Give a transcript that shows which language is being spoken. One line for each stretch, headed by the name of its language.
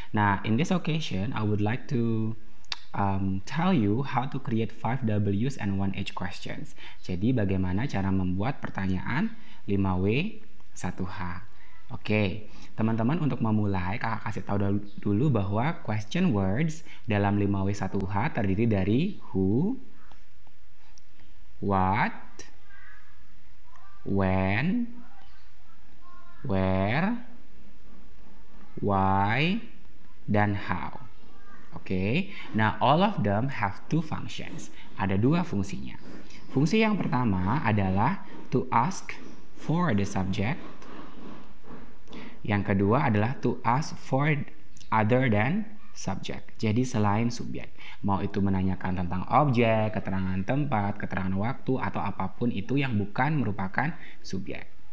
English: Nah, in this occasion, I would like to tell you how to create 5 W's and 1 H questions.
Indonesian: Jadi bagaimana cara membuat pertanyaan 5W 1H. Oke, teman-teman, untuk memulai kakak kasih tahu dulu bahwa question words dalam 5W1H terdiri dari who, what, when, where, why, dan how.
English: Oke, nah all of them have two functions.
Indonesian: Ada dua fungsinya. Fungsi yang pertama adalah
English: to ask for the subject.
Indonesian: Yang kedua adalah
English: to ask for other than subject.
Indonesian: Jadi selain subjek. Mau itu menanyakan tentang objek, keterangan tempat, keterangan waktu, atau apapun itu yang bukan merupakan subjek.